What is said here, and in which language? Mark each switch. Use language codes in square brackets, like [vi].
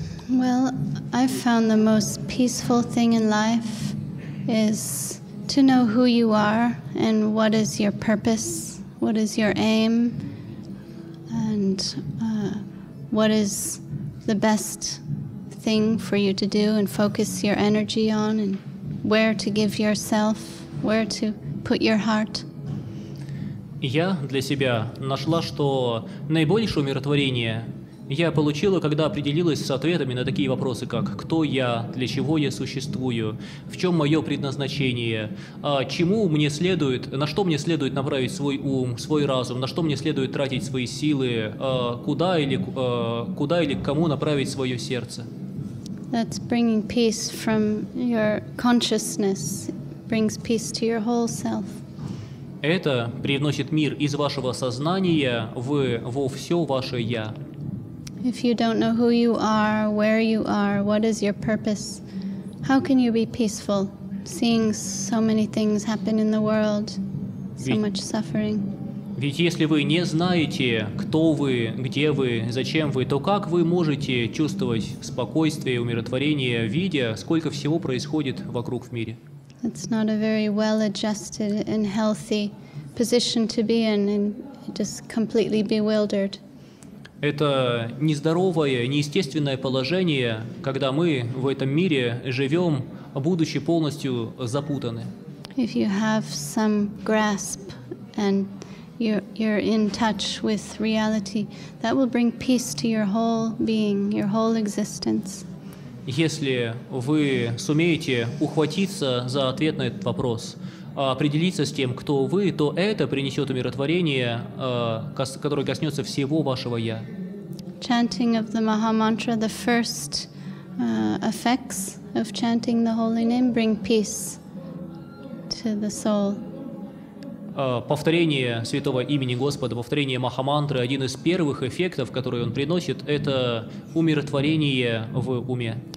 [en] Well, I've found the most peaceful thing in life is to know who you are and what is your purpose, what is your aim, and what is the best thing for you to do and focus your energy on, and where to give yourself, where to put your heart. [ru] Я для себя нашла, что наибольшее умиротворение я получила, когда определилась с ответами на такие вопросы, как «Кто я?», «Для чего я существую?», «В чем мое предназначение?», «Чему мне следует?», «На что мне следует направить свой ум, свой разум?», «На что мне следует тратить свои силы?», куда или к кому направить свое сердце?». [en] That's bringing peace from your consciousness, brings peace to your whole self. [ru] Это привносит мир из вашего сознания во все ваше «я». [en] If you don't know who you are, where you are, what is your purpose, how can you be peaceful, seeing so many things happen in the world, so much suffering? [ru] Ведь если вы не знаете, кто вы, где вы, зачем вы, то как вы можете чувствовать спокойствие и умиротворение, видя, сколько всего происходит вокруг в мире? [en] It's not a very well-adjusted and healthy position to be in, and just completely bewildered. [ru] Это нездоровое, неестественное положение, когда мы в этом мире живем, будучи полностью запутаны. [en] If you have some grasp and you're in touch with reality, that will bring peace to your whole being, your whole existence. [ru] Если вы сумеете ухватиться за ответ на этот вопрос, определиться с тем, кто вы, то это принесет умиротворение, которое коснется всего вашего «я». [en] Chanting of the Maha Mantra, the first effects of chanting the holy name bring peace to the soul. [ru] Повторение святого имени Господа, повторение Махамантры, один из первых эффектов, которые он приносит, это умиротворение в уме.